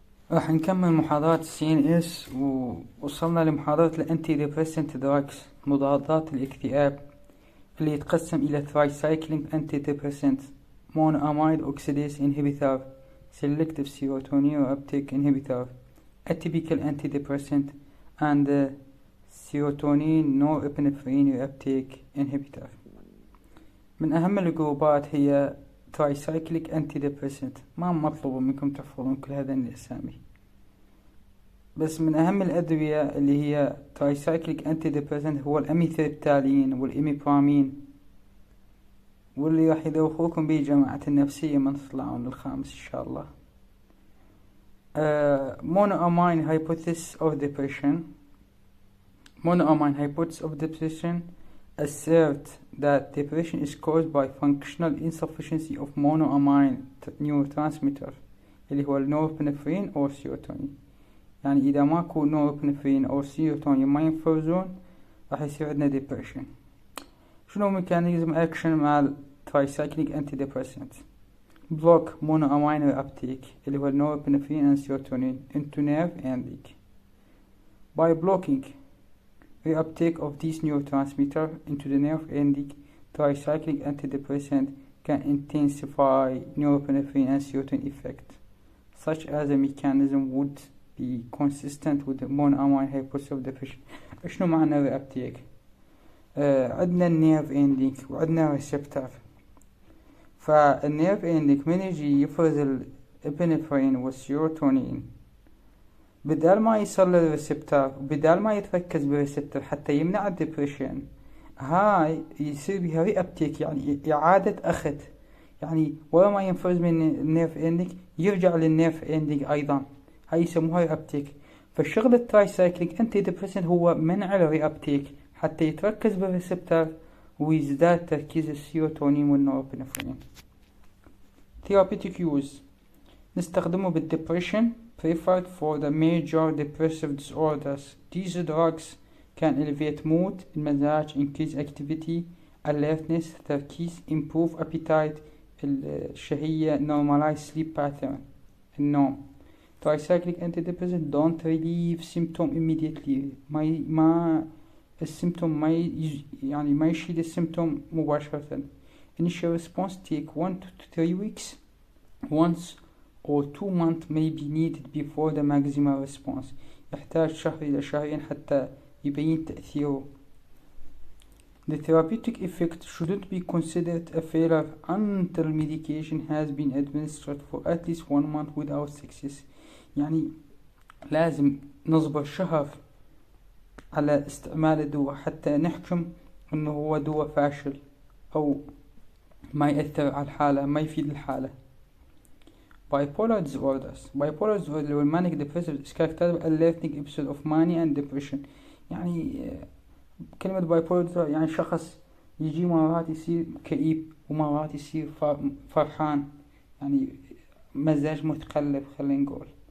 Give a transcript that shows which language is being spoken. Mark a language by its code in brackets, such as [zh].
[ar] راح نكمل محاضرات CNS ووصلنا لمحاضرة الانتي ديبريسنت دراجز مضادات الاكتئاب اللي يتقسم إلى [en] tricyclic antidepressant monoamide oxidase inhibitor selective serotonin uptake inhibitor atypical antidepressant and serotonin norepinephrine uptake inhibitor. [ar] من أهم الجروبات هي tricyclic antidepressant. ما مطلوب منكم تحفظون كل هذه الأسامي، بس من أهم الأدوية اللي هي tricyclic antidepressant هو الأميثريبتالين والإميبرامين، واللي راح يدوخوكم به جماعة النفسية من تطلعون للخامس إن شاء الله. [en] Monoamine hypothesis of depression. Monoamine hypothesis of depression assert that depression is caused by functional insufficiency of monoamine neurotransmitter [ar] اللي هو النوربنفرين أو السيروتونين. يعني إذا ماكو نوربنفرين أو السيروتونين ما ينفرزون راح يصير عندنا depression. شنو ميكانيزم أكشن مع [en] tricyclic antidepressant؟ block monoamine reuptake [ar] اللي هو النوربنفرين [en] and serotonin into nerve ending. By blocking reuptake of these neurotransmitter into the nerve ending, tricyclic antidepressant can intensify norepinephrine and serotonin effect, such as a mechanism would be consistent with the monoamine hypothesis of depression. [ar] شنو معنى reuptake؟ عندنا النيرف اندينج وعندنا ريسبتر. فالنيرف اندينج من يجي يفرز الابنفرين والسيروتونين، بدال ما يصل للريسبتر وبدال ما يتركز بالريسبتر حتى يمنع الدبريشن، هاي يصير بها ري ابتيك، يعني إعادة أخذ، يعني ورا ما ينفرز من النيرف اندينج يرجع للنيرف اندينج أيضا، هاي يسموها ري ابتيك. فالشغل الترايسايكليك انتي ديبريسنت هو منع الري ابتيك حتى يتركز بالريسبتر ويزداد تركيز السيروتونين والنوربنفرين. [en] Therapeutic use [ar] نستخدمه [en] بالdepression preferred for the major depressive disorders. These drugs can elevate mood, المزاج, increase activity, alertness, تركيز, improve appetite, الشهية, normalize sleep pattern, النوم. Tricyclic antidepressant don't relieve symptom immediately. [ar] ما السيمتوم ما يشيل السيمتوم مباشرة. [en] Initial response take 1 to 3 weeks. Once or 2 months may be needed before the maximal response. [ar] يحتاج شهر إلى شهرين حتى يبين تأثيره. [en] The therapeutic effect shouldn't be considered a failure until medication has been administered for at least 1 month without success. [ar] يعني لازم نصبر شهر على استعمال الدواء حتى نحكم انه هو دواء فاشل او ما يأثر على الحالة، ما يفيد الحالة. [en] bipolar disorders [ar] اللي هو [en] manic depressive is characterized by alternating episode of mania and depression. [ar] يعني كلمة bipolar disorder يعني شخص يجي مرات يصير كئيب ومرات يصير فرحان، يعني مزاج متقلب خلينا نقول.